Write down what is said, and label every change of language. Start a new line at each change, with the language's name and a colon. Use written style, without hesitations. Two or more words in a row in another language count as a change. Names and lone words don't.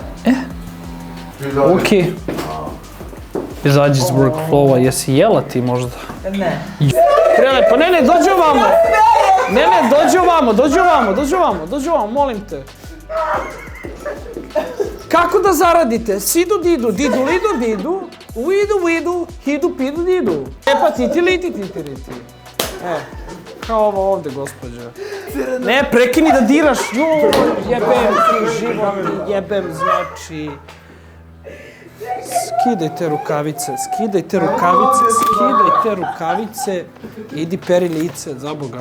Croatian: Okej. Izađi iz workflowa, jesi jela ti možda? Ne. Krene, pa ne, dođi ovamo! Ne, dođi ovamo, molim te. Kako da zaradite? Sidu didu, didu lidu didu, uidu vidu, hidu pidu didu. E pa titi liti. Kao ovo ovdje, gospođa. Ne, prekini da diraš, jebem ti život, jebem, znači... Skidajte rukavice, idi peri lice, za Boga.